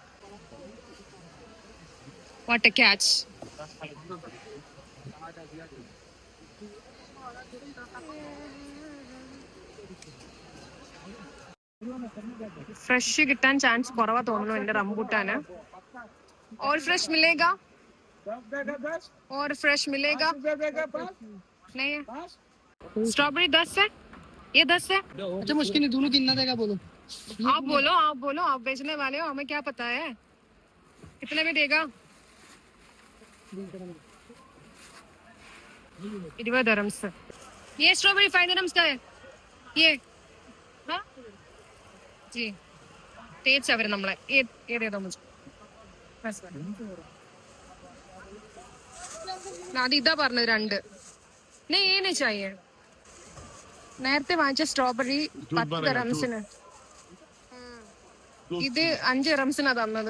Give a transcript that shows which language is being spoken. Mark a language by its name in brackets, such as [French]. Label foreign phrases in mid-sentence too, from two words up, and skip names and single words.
[English] What a catch. [Malayalam] ഫ്രഷ് കിട്ടാൻ ചാൻസ് കുറവാ തോന്നുന്നു എന്റെ റംബൂട്ടാന്. [Hindi] और फ्रेश मिलेगा? और फ्रेश मिलेगा? नहीं है। स्ट्रॉबेरी 10 है, ये 10 है। अच्छा मुश्किल नहीं, दोनों कितना देगा बोलो? आप बोलो, आप बोलो, आप बेचने वाले हो, हमें क्या पता है कितने में देगा? 20 dirhams। ये स्ट्रॉबेरी 5 dirhams का है ये। हाँ जी, तेज [Malayalam] അവര് നമ്മളെ ഏതേതോ അത് ഇതാ പറഞ്ഞത് 2. ഏനെ ചായ നേരത്തെ വാങ്ങിച്ച സ്ട്രോബെറി 10 dirhamsന്, ഇത് 5 dirhamsനാ തന്നത്.